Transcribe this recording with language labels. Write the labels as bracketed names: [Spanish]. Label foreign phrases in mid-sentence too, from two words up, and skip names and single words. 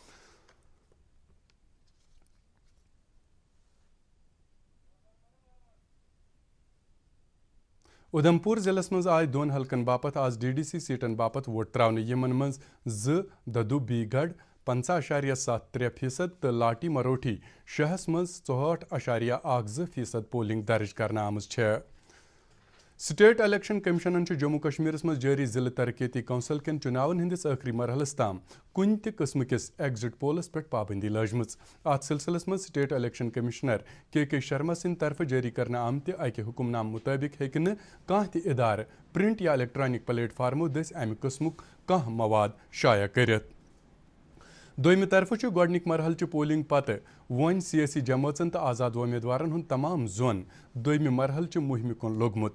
[Kashmiri] ادھمپور ضلع مز آئے دون حلقن باپت آز DDC سیٹن باپت ووٹ تراؤن یمن مز 2 ددو بی گڑھ 50.73% تو لاٹی مروٹھی شہس مز 64.12% پولنگ درج کرنا آمز چھ. سٹیٹ الیکشن کمیشنن جموں کشمیر مز جاری ضلع ترقیتی کونسل کن چناون ہندس آخری مرحلس تام کن تہ قسم کس ایگزٹ پولس پہ پابندی لجمت ات سلسلس مز سٹیٹ الیکشن کمشنر کے شرما سند طرف جاری کرنا آمتہ اکہ حکم نام مطابق ہیکہ نہ کانٛہہ تہ ادارہ پرنٹ یا الیکٹرانک پلیٹ فارمو دس امہ قسمک کانٛہہ مواد شائع کرت. دویمہ طرف گۄڈنیک مرحل چہ پولنگ پتہ ون سیاسی جماعتن تو آزاد امیدوارن ہند تمام زون دویمہ مرحل چہ مہم کن لوگمت.